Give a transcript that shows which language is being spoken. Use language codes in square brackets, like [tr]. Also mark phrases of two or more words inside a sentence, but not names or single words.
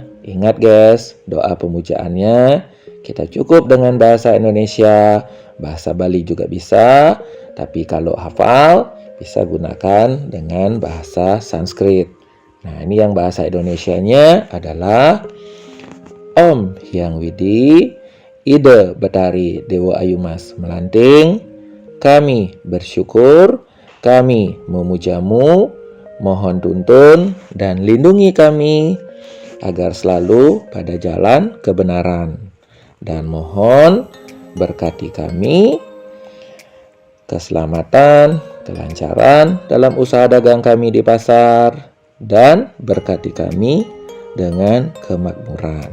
[id] Ingat guys, doa pemujaannya kita cukup dengan bahasa Indonesia, bahasa Bali juga bisa, tapi kalau hafal bisa gunakan dengan bahasa Sanskrit. Nah, ini yang bahasa Indonesianya adalah Om Hyang Widi Ide Betari Dewa Ayu Mas Melanting, kami bersyukur, kami memujamu, mohon tuntun dan lindungi kami agar selalu pada jalan kebenaran, dan mohon berkati kami keselamatan, kelancaran dalam usaha dagang kami di pasar, dan berkati kami dengan kemakmuran.